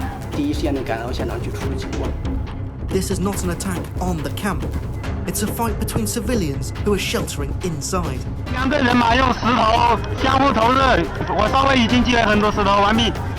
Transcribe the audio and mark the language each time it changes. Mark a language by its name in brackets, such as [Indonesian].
[Chinese] 第一时间能赶到现场去处理情况。 [English] This is not an attack on the camp. It's a fight between civilians who are sheltering inside. [Chinese] 2个人马用石头相互投掷，我稍微已经积累很多石头，完毕。